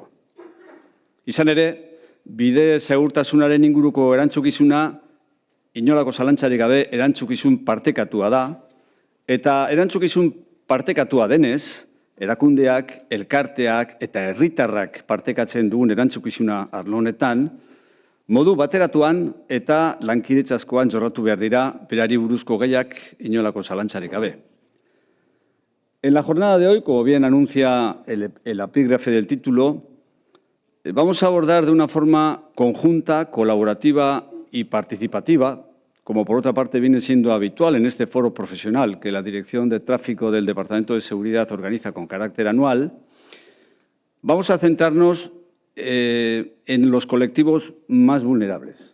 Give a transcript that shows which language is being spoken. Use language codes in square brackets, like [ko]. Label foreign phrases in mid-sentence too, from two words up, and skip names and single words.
[eu] Izan ere, bide segurtasunaren inguruko erantzukizuna inolako zalantzarik gabe erantzukizun partekatua da, eta erantzukizun partekatua denez, erakundeak, elkarteak eta herritarrak partekatzen dugun erantzukizuna arlo honetan, modu bateratuan eta lankidetzaskoan jorratu behar dira berari buruzko gaiak inolako zalantzarik gabe. [es] En la jornada de hoy, como bien anuncia el epígrafe del título, vamos a abordar de una forma conjunta, colaborativa y participativa, como por otra parte viene siendo habitual en este foro profesional que la Dirección de Tráfico del Departamento de Seguridad organiza con carácter anual, vamos a centrarnos en los colectivos más vulnerables.